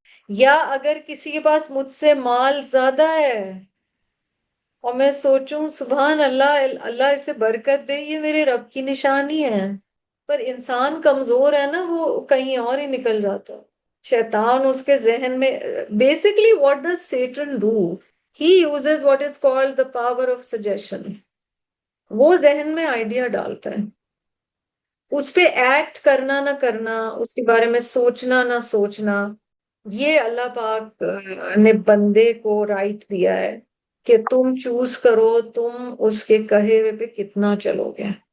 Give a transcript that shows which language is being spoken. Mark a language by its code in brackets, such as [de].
[ur] یا اگر کسی کے پاس مجھ سے مال زیادہ ہے اور میں سوچوں سبحان اللہ اللہ اسے برکت دے، یہ میرے رب کی نشانی ہے. پر انسان کمزور ہے نا، وہ کہیں اور ہی نکل جاتا ہے. شیطان اس کے ذہن میں basically [en] what does Satan do? He uses what is called the power of suggestion. [ur] وہ ذہن میں آئیڈیا ڈالتا ہے، اس پہ ایکٹ کرنا نہ کرنا، اس کے بارے میں سوچنا نہ سوچنا. یہ اللہ پاک نے بندے کو رائٹ دیا ہے کہ تم چوز کرو، تم اس کے کہے ہوئے پہ کتنا چلو گے.